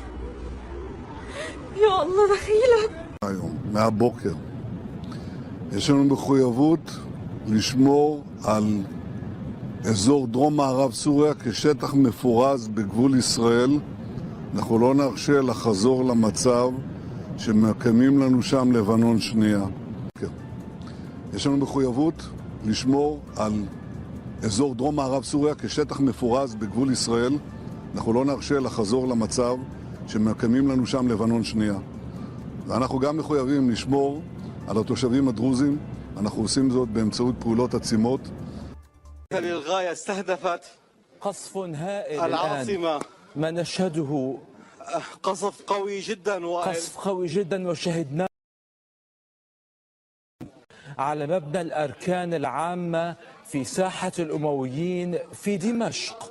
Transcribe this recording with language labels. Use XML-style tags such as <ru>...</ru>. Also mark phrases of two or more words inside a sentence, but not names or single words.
<ar>يا الله دخيلك.</ar> <he>היום, מהבוקר, יש לנו מחויבות לשמור על אזור דרום מערב סוריה כשטח מפורז בגבול ישראל. אנחנו לא נרשה לחזור למצב שמקיימים לנו שם לבנון שנייה. יש לנו מחויבות לשמור על אזור דרום מערב סוריה כשטח מפורז בגבול ישראל. אנחנו לא נרשה לחזור למצב שמקיימים לנו שם לבנון שנייה. ואנחנו גם מחויבים לשמור על התושבים הדרוזים. אנחנו עושים זאת באמצעות פעולות עצימות.</he> <ar>للغاية استهدفت قصف هائل العاصمة. ما نشهده قصف قوي جدا قصف قوي جدا وشهدناه على مبنى الأركان العامة في ساحة الأمويين في دمشق.</ar>